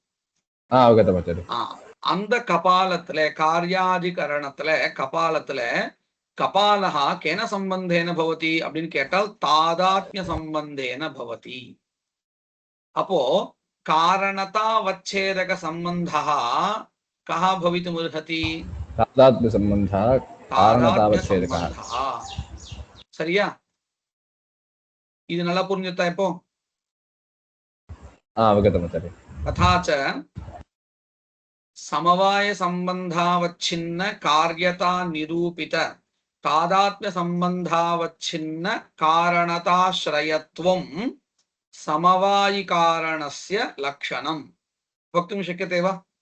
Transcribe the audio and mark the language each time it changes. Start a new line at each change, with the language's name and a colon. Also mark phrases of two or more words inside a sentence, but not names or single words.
Tamil: அந்த கபாலத்துல காரியாதிகரணத்துல கபாலத்துல
Sanskrit: कपालः केन सम्बन्धेन भवति
Tamil: அப்படின்னு கேட்டால்
Sanskrit: तादात्म्य सम्बन्धेन भवति. அப்போ कारणतावच्छेदक सम्बन्धः कः भवितुमर्हति? तादात्म्य सम्बन्धः कारणतावच्छेदकः.
Tamil: சரியா? இது நல்லா புரிஞ்சுட்டா இப்போ?
Sanskrit: அவகதமாச்சார்ய. तथाच समवाय संबंधावच्छिन्न कार्यता निरूपित तादात्म्य संबंधावच्छिन्न कारणताश्रयत्वं समवायि कारणस्य लक्षणं वक्तुं शक्यते वा?